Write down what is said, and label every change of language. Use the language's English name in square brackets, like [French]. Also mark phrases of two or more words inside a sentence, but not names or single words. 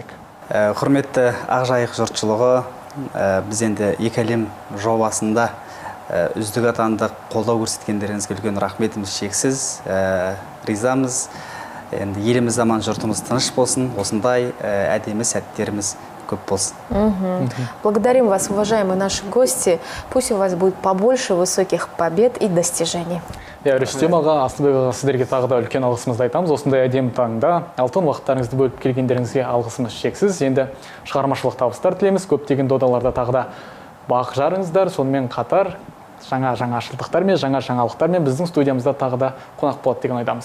[Kazakh] Құрметті Ақжайық жұртшылығы, біз енді екі әлем жобасында үздік атандық, қолдау көрсеткендеріңізге үлкен рахметіміз шексіз, ризамыз. Енді еліміз аман, жұртымыз тыныш болсын, осындай әдемі сәттеріміз көп болсын. [Russian] Благодарим вас, уважаемые наши гости. Пусть у вас будет побольше высоких побед и достижений. [Kazakh] Рүстем аға, Асылбек аға, сіздерге тағы да үлкен алғысымызды айтамыз. Осындай әдемі таңда алтын уақыттарыңызды бөліп келгендеріңізге алғысымыз шексіз. Енді шығармашылық табыстар тілейміз. Көптеген додаларда тағы да бақ жарыңыздар. Сонымен қатар жаңа жаңашылдықтар мен жаңа жаңалықтар мен біздің студиямызда тағы да қонақ болады деген ойдамыз.